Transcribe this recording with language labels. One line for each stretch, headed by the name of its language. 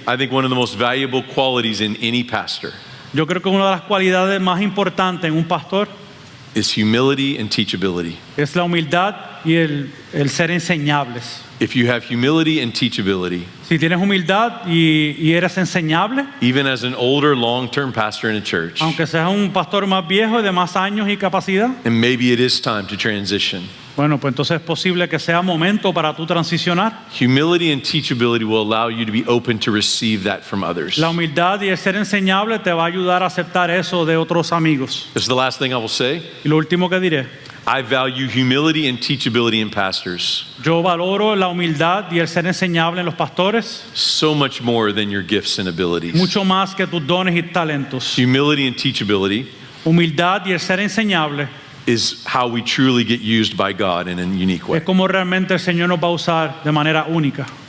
English: I think one of the most valuable qualities in any pastor
Spanish: yo creo que una de las cualidades más importantes en un pastor
English: is humility and teachability.
Spanish: es la humildad y el ser enseñables.
English: If you have humility and teachability,
Spanish: Si tienes humildad y eres enseñable,
English: even as an older long-term pastor in a church,
Spanish: aunque seas un pastor más viejo y de más años y capacidad,
English: and maybe it is time to transition,
Spanish: bueno, pues entonces es posible que sea momento para tú transicionar.
English: humility and teachability will allow you to be open to receive that from others.
Spanish: La humildad y el ser enseñable te va a ayudar a aceptar eso de otros amigos.
English: This is the last thing I will say.
Spanish: Y lo último que diré,
English: I value humility and teachability in pastors
Spanish: yo valoro la humildad y el ser enseñable en los pastores
English: so much more than your gifts and abilities.
Spanish: mucho más que tus dones y talentos.
English: Humility and teachability
Spanish: Humildad y el ser enseñable
English: is how we truly get used by God in a unique way.
Spanish: es como realmente el Señor nos va a usar de manera única.